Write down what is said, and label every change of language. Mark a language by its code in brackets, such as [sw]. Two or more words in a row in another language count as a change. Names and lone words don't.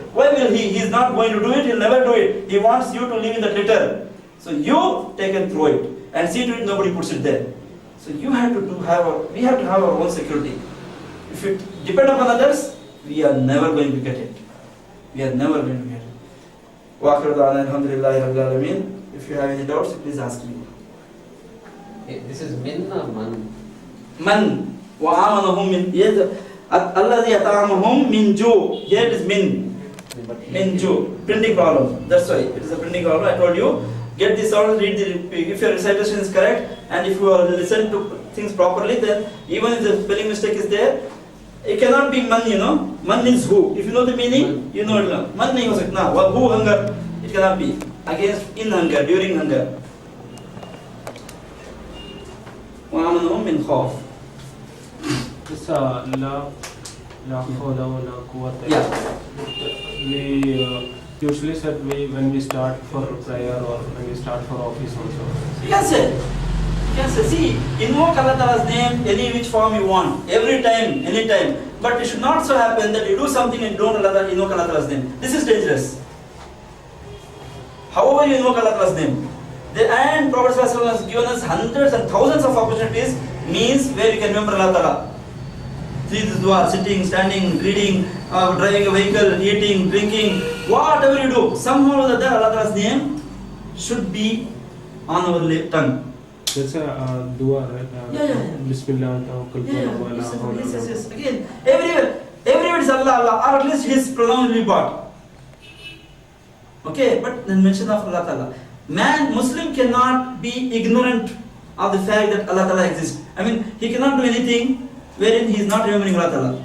[en] Why will he? He is not going to do it. He'll never do it. He wants you to live in that litter. So you take and throw it and see to it nobody puts it there. So you have to we have to have our own security. If you depend upon others, we are never going to get it. We are never going to get it. [ar] وآخر دعوانا الحمد لله رب العالمين. [en] If you have any doubts, please ask me. This is min or man? [ar] من وآمنهم من الذي أطعمهم من جو. [en] Here it is min. [ar] من جو. [en] Printing problem. That's why it is a printing problem. I told you. Get the sound, read if your recitation is correct, and if you listen to things properly, then even if the spelling mistake is there, it cannot be man, Man means who. If you know the meaning, you know it. [hi] man नहीं हो सकता. [en] Who hunger? It cannot be. Against in hunger, during hunger. [ar] وآمنهم من خوف. This لا حول ولا قوة. [en] Yeah. We usually said when we start for prayer or when we start for office also. You can say. See, invoke Allah Ta'ala's name any which form you want, every time, anytime. But it should not so happen that you do something and don't invoke Allah Ta'ala's name. This is dangerous. However you invoke Allah Ta'ala's name. And Prophet ﷺ has given us hundreds and thousands of opportunities, means where you can remember Allah Ta'ala. See this dua, sitting, standing, reading, driving a vehicle, eating, drinking, whatever you do, somehow or other Allah Ta'ala's name should be on our tongue. That's a dua, right? Yeah. [ar] بسم الله، توكلت على الله. [en] Yes. Again, everywhere is Allah, or at least His pronoun will be bought. Okay, but the mention of Allah Ta'ala. Muslim cannot be ignorant of the fact that Allah Ta'ala exists. I mean, he cannot do anything wherein he is not remembering Allah Ta'ala.